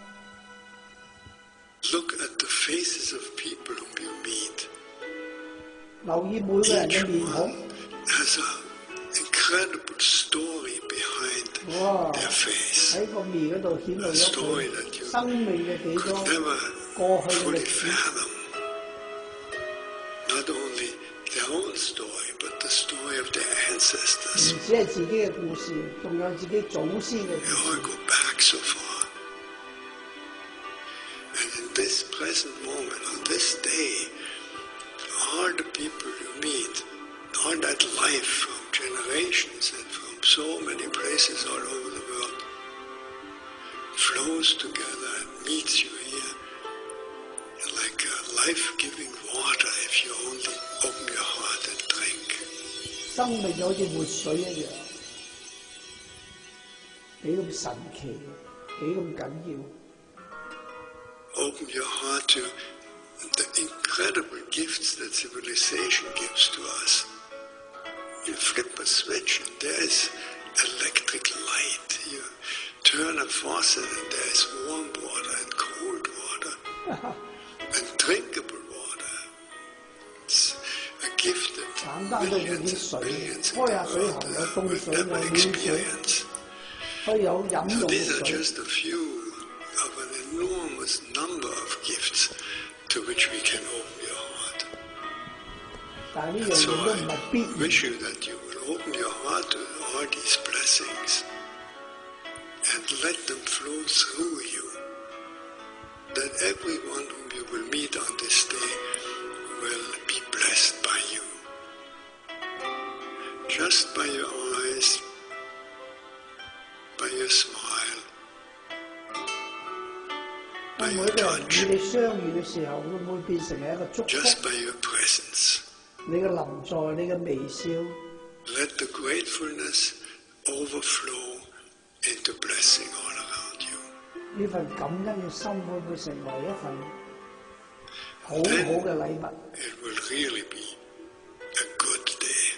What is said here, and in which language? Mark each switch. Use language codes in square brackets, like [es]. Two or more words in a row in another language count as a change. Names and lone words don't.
[en] Look at the faces of people whom you meet. [yue] 留意每個人 [en] Each [yue] 嘅面孔。 [en] one has an incredible story behind 哇！ their face. [yue] 喺個面嗰度顯露 [en] A [yue] 咗 [en] story that [yue] 佢 [en] you [yue] 生命嘅幾 [en] could [yue] 多 [en] never [yue] 過去嘅 [en] fully [yue] 歷史， [en] fathom. Not only their own story, but the story of their [yue] 唔 [en] ancestors. [yue] 止係自己嘅故事，仲有自己祖先嘅 [en] We [yue] 故 [en] all [yue] 事。 [en] go back so far. And in this present moment, on this day, all the people you meet, all that life from generations and from so many places all over the world flows together and meets you here like a life-giving water if you only open your heart and drink. [yue] 生命就好似活水一樣，幾咁神奇，幾咁緊要。 [en] Open your heart to the incredible gifts that civilization gives to us. You flip a switch and there is electric light. You turn a faucet and there is warm water and cold water and drinkable water. It's a gift [yue] 簡 [en] that [yue] 單到好 [en] millions [yue] 似 [en] and [yue] 水， [en] billions in [yue] 開 [en] the [yue] 下水喉 [en] world [yue] 有凍 [en] will [yue] 水有 [en] never [yue] 暖水， [en] experience. [yue] 可以有飲 [en] Now, [yue] 用嘅 [en] these are [yue] 水。 [en] just a few of an enormous number of gifts to which we can open your heart. [yue] 但係呢樣 [en] So [yue] 嘢都唔係必 [en] I [yue] 然。 [en] wish you that you will open your heart to all these blessings and let them flow through you. That everyone whom you will meet on this day will be blessed by you. Just by your eyes, by your smile, [yue] 當 [en] by [yue] 每 [en] your [yue] 一個人與 [en] touch, [yue] 你相遇嘅時候，會唔會變成係一個祝 [en] just [yue] 福？ [en] by your presence. [yue] 你嘅臨在，你嘅微笑， [en] Let the gratefulness overflow into blessing all around you. [yue] 呢份感恩嘅心會唔會成為一份好好嘅禮物？ [en] It will really be a good day.